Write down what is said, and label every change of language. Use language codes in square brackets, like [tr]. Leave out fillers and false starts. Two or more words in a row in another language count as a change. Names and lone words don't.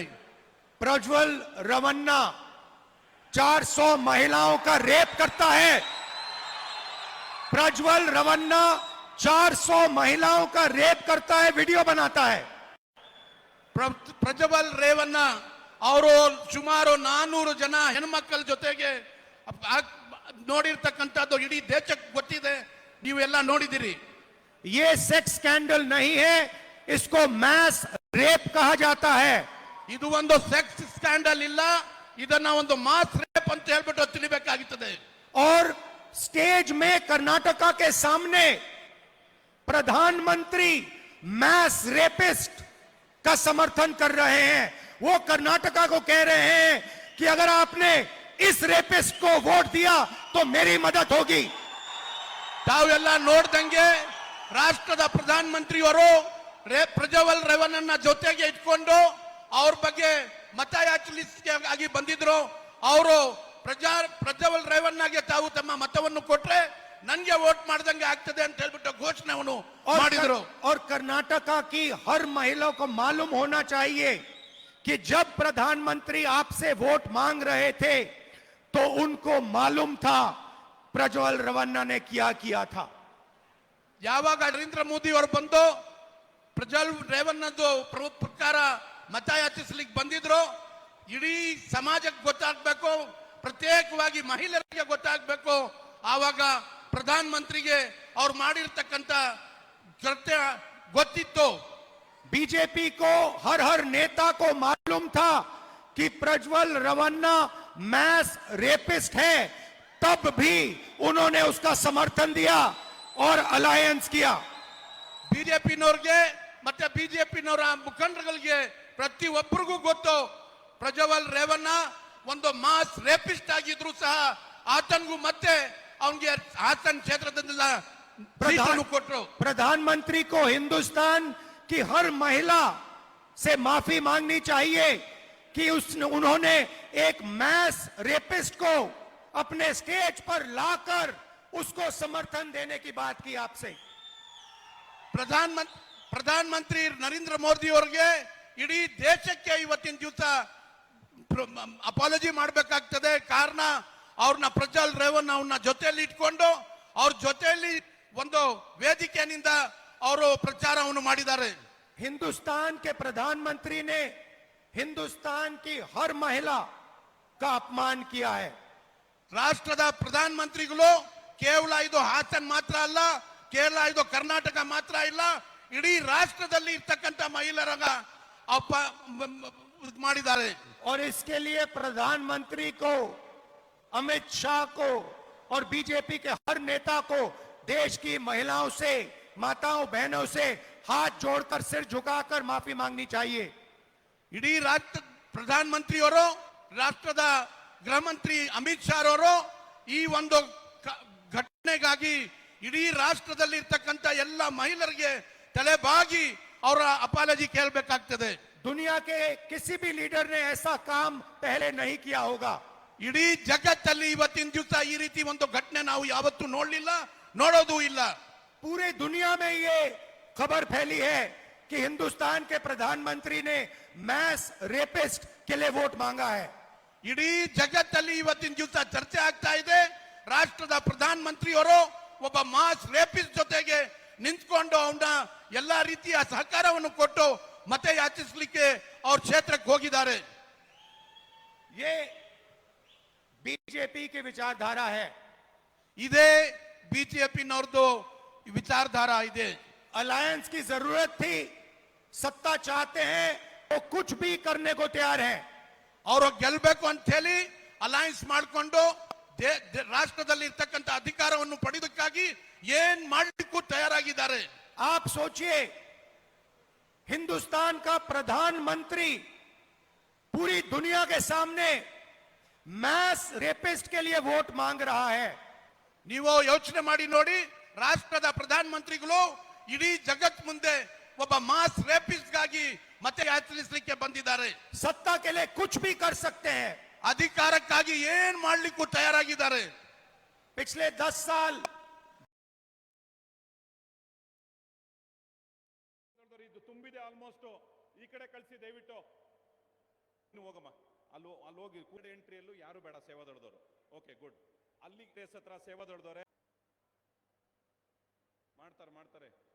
[hi] प्रज्वल रवन्ना 400 महिलाओं का रेप करता है। प्रज्वल रवन्ना 400 महिलाओं का रेप करता है, वीडियो बनाता है। [kn] ಪ್ರಜ್ವಲ್ ರೇವಣ್ಣ ಅವರು ಸುಮಾರು 400 ಜನ ಹೆಣ್ಮಕ್ಕಳ ಜೊತೆಗೆ ನೋಡಿರ್ತಕ್ಕಂಥದ್ದು ಇಡೀ ದೇಶಕ್ಕೆ ಗೊತ್ತಿದೆ, ನೀವೆಲ್ಲ ನೋಡಿದಿರಿ. [hi] ये [en] sex scandal [hi] नहीं है, इसको [en] mass rape [hi] कहा जाता है। [kn] ಇದು ಒಂದು [en] sex scandal [kn] ಇಲ್ಲ, ಇದನ್ನ ಒಂದು [en] mass rape [kn] ಅಂತ ಹೇಳ್ಬಿಟ್ಟು ತಿಳಿಬೇಕಾಗುತ್ತದೆ. [hi] और स्टेज में कर्नाटका के सामने प्रधानमंत्री [en] mass rapist [hi] का समर्थन कर रहे हैं। वो कर्नाटका को कह रहे हैं कि अगर आपने इस रेपिस्ट को वोट दिया तो मेरी मदद होगी। [kn] ತಾವೆಲ್ಲ ನೋಡ್ದಂಗೆ ರಾಷ್ಟ್ರದ ಪ್ರಧಾನಮಂತ್ರಿಯವರು ಪ್ರಜ್ವಲ್ ರೇವಣ್ಣನ ಜೊತೆಗೆ ಇಟ್ಕೊಂಡು ಅವ್ರ ಬಗ್ಗೆ ಮತಯಾಚನೆ ಆಗಿ ಬಂದಿದ್ರು. ಅವರು ಪ್ರಜ್ವಲ್ ರೇವಣ್ಣಗೆ ತಾವು ತಮ್ಮ ಮತವನ್ನು ಕೊಟ್ರೆ ನನ್ಗೆ ವೋಟ್ ಮಾಡ್ದಂಗೆ ಆಗ್ತದೆ ಅಂತ ಹೇಳ್ಬಿಟ್ಟು ಘೋಷಣೆಯನ್ನು ಮಾಡಿದ್ರು. [hi] और कर्नाटका की हर महिला को मालूम होना चाहिए कि जब प्रधानमंत्री आपसे वोट मांग रहे थे तो उनको मालूम था प्रज्वल रेवन्ना ने क्या किया था। [kn] ಯಾವಾಗ ನರೇಂದ್ರ ಮೋದಿ ಅವರು ಬಂದು ಪ್ರಜ್ವಲ್ ರೇವಣ್ಣದು ಪ್ರಕಾರ ಮತಯಾಚಿಸ್ಲಿಕ್ಕೆ ಬಂದಿದ್ರು, ಇಡೀ ಸಮಾಜಕ್ಕೆ ಗೊತ್ತಾಗಬೇಕು, ಪ್ರತ್ಯೇಕವಾಗಿ ಮಹಿಳೆಯರಿಗೆ ಗೊತ್ತಾಗಬೇಕು. ಆವಾಗ ಪ್ರಧಾನ ಮಂತ್ರಿಗೆ ಅವ್ರು ಮಾಡಿರ್ತಕ್ಕಂಥ ಕೃತ್ಯ ಗೊತ್ತಿತ್ತು. [hi] बीजेपी को हर नेता को मालूम था कि प्रज्वल रेवन्ना [en] mass rapist [hi] है, तब भी उन्होंने उसका समर्थन दिया और अलायंस किया। [kn] ಬಿಜೆಪಿನವ್ರಿಗೆ ಮತ್ತೆ ಬಿಜೆಪಿನವರ ಮುಖಂಡರುಗಳಿಗೆ ಪ್ರತಿಯೊಬ್ಬರಿಗೂ ಗೊತ್ತು ಪ್ರಜ್ವಲ್ ರೇವಣ್ಣ ಒಂದು [en] mass rapist [kn] ಆಗಿದ್ರು ಸಹ ಆತನಿಗೂ ಮತ್ತೆ ಅವನಿಗೆ ಹಾಸನ್ ಕ್ಷೇತ್ರದಿಂದ ಕೊಟ್ಟರು. [hi] प्रधानमंत्री को हिंदुस्तान की हर महिला से माफी मांगनी चाहिए कि उन्होंने एक [en] mass rapist [hi] को अपने स्टेज पर लाकर उसको समर्थन देने की बात की आपसे। [kn] ಪ್ರಧಾನಮಂತ್ರಿ ನರೇಂದ್ರ ಮೋದಿ ಅವರಿಗೆ ಇಡೀ ದೇಶಕ್ಕೆ ಇವತ್ತಿನ ದಿವಸ ಅಪಾಲಜಿ ಮಾಡಬೇಕಾಗ್ತದೆ. ಕಾರಣ ಅವ್ರನ್ನ ಪ್ರಜ್ವಲ್ ರೇವಣ್ಣ ಅವ್ರನ್ನ ಜೊತೆಯಲ್ಲಿ ಇಟ್ಕೊಂಡು ಅವ್ರ ಜೊತೆಯಲ್ಲಿ ಒಂದು ವೇದಿಕೆಯಿಂದ ಅವರು ಪ್ರಚಾರವನ್ನು ಮಾಡಿದ್ದಾರೆ. [hi] हिंदुस्तान के प्रधानमंत्री ने हिंदुस्तान की हर महिला का अपमान किया है। [kn] ರಾಷ್ಟ್ರದ ಪ್ರಧಾನಮಂತ್ರಿಗಳು ಕೇವಲ ಇದು ಹಾಸನ್ ಮಾತ್ರ ಅಲ್ಲ, ಕೇವಲ ಇದು ಕರ್ನಾಟಕ ಮಾತ್ರ ಇಲ್ಲ, ಇಡೀ ರಾಷ್ಟ್ರದಲ್ಲಿ ಇರ್ತಕ್ಕಂಥ ಮಹಿಳೆಯರಾಗ ಮಾಡಿದ್ದಾರೆ. [hi] और इसके लिए प्रधानमंत्री को, अमित शाह को और बीजेपी के हर नेता को देश की महिलाओं से, माताओं बहनों से हाथ जोड़कर सिर झुकाकर माफी मांगनी चाहिए। [kn] ಇಡೀ ರಾಷ್ಟ್ರ ಪ್ರಧಾನಮಂತ್ರಿಯವರು, ರಾಷ್ಟ್ರದ ಗೃಹ ಮಂತ್ರಿ ಅಮಿತ್ ಶಾ ಅವರು ಈ ಒಂದು ಘಟನೆಗಾಗಿ ಇಡೀ ರಾಷ್ಟ್ರದಲ್ಲಿ ಇರ್ತಕ್ಕಂಥ ಎಲ್ಲ ಮಹಿಳೆಯರಿಗೆ ತಲೆಬಾಗಿ ಅವರ ಅಪಾಲಜಿ ಕೇಳಬೇಕಾಗ್ತದೆ. [hi] दुनिया के किसी भी लीडर ने ऐसा काम पहले नहीं किया होगा। [kn] ಇಡೀ ಜಗತ್ತಲ್ಲಿ ಇವತ್ತಿನ ದಿವಸ ಈ ರೀತಿ ಒಂದು ಘಟನೆ ನಾವು ಯಾವತ್ತೂ ನೋಡಲಿಲ್ಲ, ನೋಡೋದು ಇಲ್ಲ. [hi] पूरे दुनिया में ये खबर फैली है कि हिंदुस्तान के प्रधानमंत्री ने [en] mass rapist [hi] के लिए वोट मांगा है। [kn] ಇಡೀ ಜಗತ್ತಲ್ಲಿ ಇವತ್ತಿನ ದಿವಸ ಚರ್ಚೆ ಆಗ್ತಾ ಇದೆ. ರಾಷ್ಟ್ರದ ಪ್ರಧಾನಮಂತ್ರಿಯವರು ಒಬ್ಬ [en] mass rapist [kn] ಜೊತೆಗೆ ನಿಂತ್ಕೊಂಡು ಅವನ ಎಲ್ಲಾ ರೀತಿಯ ಸಹಕಾರವನ್ನು ಕೊಟ್ಟು ಮತ ಯಾಚಿಸಲಿಕ್ಕೆ ಅವ್ರ ಕ್ಷೇತ್ರಕ್ಕೆ ಹೋಗಿದ್ದಾರೆ. [hi] ये बीजेपी की विचारधारा है। [kn] ಇದೇ ಬಿಜೆಪಿನವ್ರದ್ದು ವಿಚಾರಧಾರ ಇದೆ. [hi] अलायंस की जरूरत थी, सत्ता चाहते हैं वो कुछ भी करने को तैयार है। [kn] ಅವರು ಗೆಲ್ಲಬೇಕು ಅಂತ ಹೇಳಿ ಅಲಯನ್ಸ್ ಮಾಡಿಕೊಂಡು ರಾಷ್ಟ್ರದಲ್ಲಿ ಇರ್ತಕ್ಕಂಥ ಅಧಿಕಾರವನ್ನು ಪಡೆಯೋದಕ್ಕಾಗಿ ಏನ್ ಮಾಡಲಿಕ್ಕೂ ತಯಾರಾಗಿದ್ದಾರೆ. [hi] आप सोचिए, हिंदुस्तान का प्रधानमंत्री पूरी दुनिया के सामने [en] mass rapist [hi] के लिए वोट मांग रहा है। [kn] ನೀವು ಯೋಚನೆ ಮಾಡಿ ನೋಡಿ, ರಾಷ್ಟ್ರದ ಪ್ರಧಾನಮಂತ್ರಿಗಳು ಇಡೀ ಜಗತ್ ಮುಂದೆ ಒಬ್ಬ [en] mass rapist [kn] ಗಾಗಿ ಮತ ಯಾಚಿಸಲಿಕ್ಕೆ ಬಂದಿದ್ದಾರೆ. [hi] सत्ता के लिए कुछ भी कर सकते हैं। [kn] ಅಧಿಕಾರಕ್ಕಾಗಿ ಏನ್ ಮಾಡ್ಲಿಕ್ಕೂ ತಯಾರಾಗಿದ್ದಾರೆ. [hi] पिछले 10 साल [kn] ಇದು ತುಂಬಿದೆ ಆಲ್ಮೋಸ್ಟ್. ಈ ಕಡೆ ಕಳಿಸಿ ದಯವಿಟ್ಟು. ಹೋಗಮ್ಮ, ಅಲ್ಲಿ ಹೋಗಿ ಕೂಡ ಎಂಟ್ರಿಯಲ್ಲೂ ಯಾರು ಬೇಡ, ಸೇವಾ ದೊಡ್ಡದವರು. [en] okay good. [kn] ಅಲ್ಲಿ ಪ್ಲೇಸ್ ಹತ್ರ ಸೇವಾ ದೊಡ್ಡದವ್ರೆ ಮಾಡ್ತಾರೆ.